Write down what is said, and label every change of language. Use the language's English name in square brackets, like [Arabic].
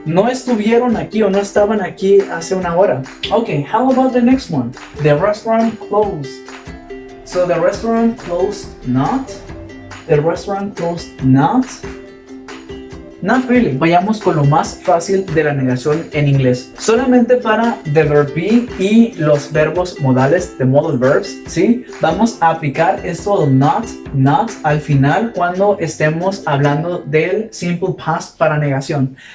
[Spanish] No estuvieron aquí o no estaban aquí hace una hora. [English] Okay, how about the next one? The restaurant closed. So the restaurant closed not. The restaurant closed not. Not really. [Spanish] Vayamos con lo más fácil de la negación en inglés. Solamente para the verb be y los verbos modales, the modal verbs, ¿sí? Vamos a aplicar esto not al final cuando estemos hablando del simple past para negación.